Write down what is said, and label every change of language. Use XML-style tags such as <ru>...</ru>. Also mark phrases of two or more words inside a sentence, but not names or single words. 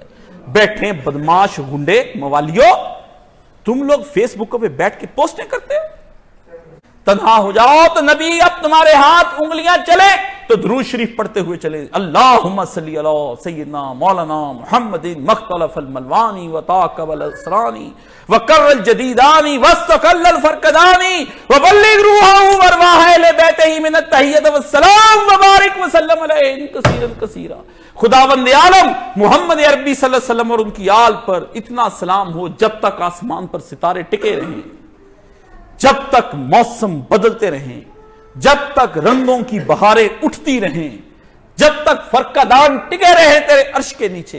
<ur>بیٹھیں بدماش گنڈے موالیو، تم لوگ فیس بک پہ بیٹھ کے پوسٹیں کرتے ہو. تنہا ہو جاؤ تو نبی اب تمہارے ہاتھ انگلیاں چلے تو درود شریف پڑھتے ہوئے چلے.</ur> <ar>اللہم صلی علی سیدنا مولانا محمد مختلف الملوانی وطاقب الاسرانی وکر الجدیدانی واستقل الفرقدانی وبلغ روحہ وارواح اہل بیتہ من التحیۃ والسلام وبارک وسلم علیہ کثیرا کثیرا.</ar> <ur>خداوند عالم محمد عربی</ur> <ar>صلی اللہ علیہ وسلم</ar> <ur>اور ان کی آل پر اتنا سلام ہو جب تک آسمان پر ستارے ٹکے رہیں، جب تک موسم بدلتے رہیں، جب تک رنگوں کی بہاریں اٹھتی رہیں، جب تک فرقدان ٹکے رہے تیرے عرش کے نیچے.</ur>